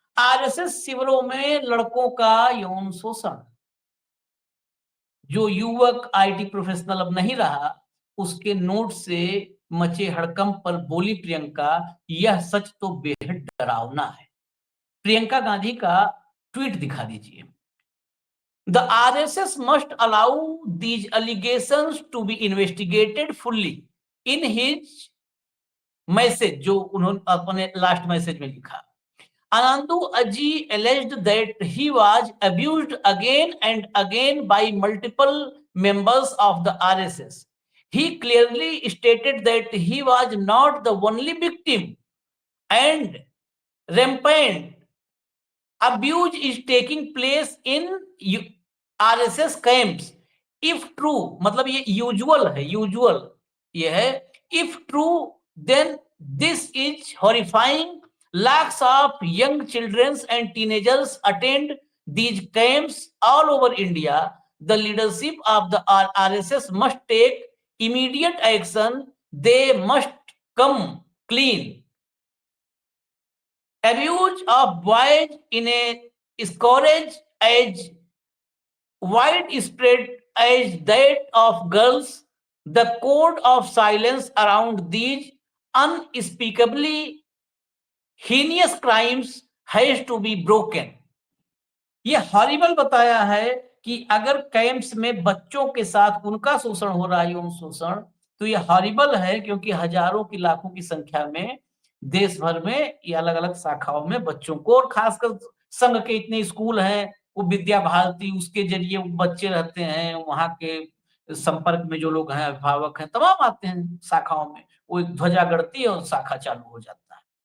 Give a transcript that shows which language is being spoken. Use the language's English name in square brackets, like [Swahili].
[Hindi] RSS शिविरों में लड़कों का यौन शोषण। जो युवक आईटी प्रोफेशनल अब नहीं रहा, उसके नोट से मचे हड़कंप पर बोली प्रियंका, यह सच तो बेहद डरावना है। प्रियंका गांधी का ट्वीट दिखा दीजिए। [English] The RSS must allow these allegations to be investigated fully. In his message, [Hindi] जो उन्होंने अपने लास्ट मैसेज में लिखा, [English] Anandu Aji alleged that he was abused again and again by multiple members of the RSS. He clearly stated that he was not the only victim and rampant abuse is taking place in RSS camps. If true, [Hindi] मतलब ये usual है, usual ये है। [English] If true then this is horrifying. lakhs of young children and teenagers attend these camps all over India. The leadership of the RSS must take immediate action. They must come clean. Abuse of boys in a scourge as widespread as that of girls. The code of silence around these unspeakably heinous crimes has to be broken. [Hindi] ये horrible बताया है कि अगर camps में बच्चों के साथ उनका शोषण हो रहा है, यौन शोषण, तो ये हॉरिबल है, क्योंकि हजारों की लाखों की संख्या में देश भर में ये अलग अलग शाखाओं में बच्चों को, और खासकर संघ के इतने स्कूल हैं, वो विद्या भारती, उसके जरिए वो बच्चे रहते हैं, वहां के संपर्क में जो लोग हैं, अभिभावक हैं, तमाम आते हैं शाखाओं में, वो एक ध्वजा गड़ती है और शाखा चालू हो जाता है।